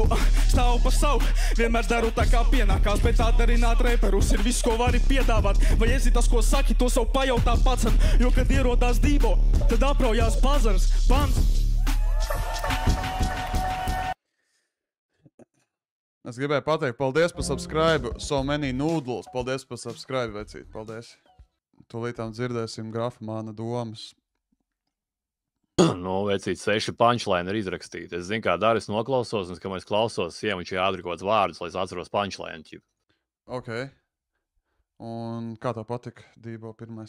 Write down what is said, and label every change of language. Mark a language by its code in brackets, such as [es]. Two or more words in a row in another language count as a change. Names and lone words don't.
[lv] Stāvu pa savu, vienmēr daru tā kā pienākās, bet atdarināt reperus ir viss, ko vari piedāvāt. Vai esi tas, ko saki, to savu pajautā pats, jo, kad ierodās Dībo, tad apraujās bazars, pants. Es gribēju pateikt, paldies par subscribe, [en] so many noodles. [lv] Paldies par subscribe, vecīt, paldies. Tūlītām dzirdēsim grafimāna domas. Nu, vecīt, 6 punchline ir izrakstīti. Es zinu, kā Daris noklausos, un, kad es klausos, viņš ir jādara kaut kāds vārdus, lai es atceros punchline. Ok. Un kā tā patika, Dībo, pirmais?